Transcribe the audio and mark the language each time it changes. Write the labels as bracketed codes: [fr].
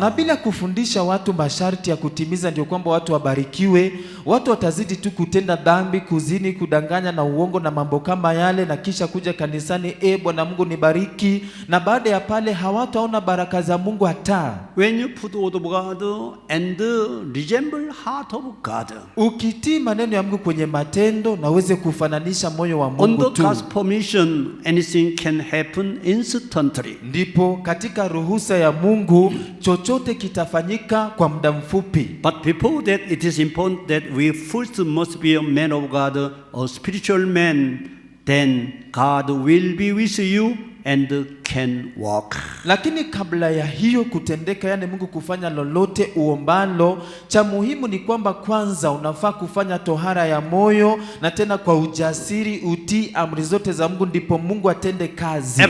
[sw] Na bila kufundisha watu masharti ya kutimiza ndio kwamba watu wabarikiwe, watu watazidi tu kutenda dhambi, kuzini, kudanganya na uongo na mambo kama yale, na kisha kuja kanisani, Bwana Mungu nibariki, na baada ya pale hawataona baraka za Mungu hata. [en] When you put word of God and resemble heart of God, [sw] ukitii maneno ya Mungu kwenye matendo na uweze kufananisha moyo wa Mungu [en] under [sw] tu, [en] God's permission anything can happen instantly. [sw] Ndipo katika ruhusa ya Mungu chochote kitafanyika kwa muda mfupi. [en] But before that, it is important that we first must be a man of God, a spiritual man. Then God will be with you and can walk. [sw] Lakini kabla ya hiyo kutendeka, yani Mungu kufanya lolote uombalo, cha muhimu ni kwamba kwanza unafaa kufanya tohara ya moyo, na tena kwa ujasiri utii amri zote za Mungu, ndipo Mungu atende kazi.